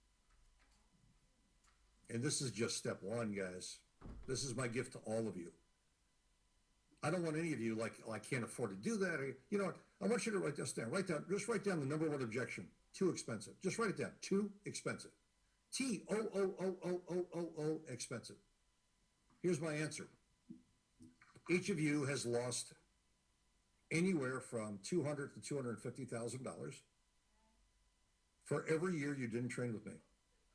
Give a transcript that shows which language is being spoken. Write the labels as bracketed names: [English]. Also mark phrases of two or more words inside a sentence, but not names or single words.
[English] And this is just step 1, guys. This is my gift to all of you. I don't want any of you like, I can't afford to do that. Or, you know what? I want you to write this down. Just write down the number 1 objection. Too expensive. Just write it down. Too expensive. T-O-O-O-O-O-O expensive. Here's my answer. Each of you has lost anywhere from $200,000 to $250,000 for every year you didn't train with me.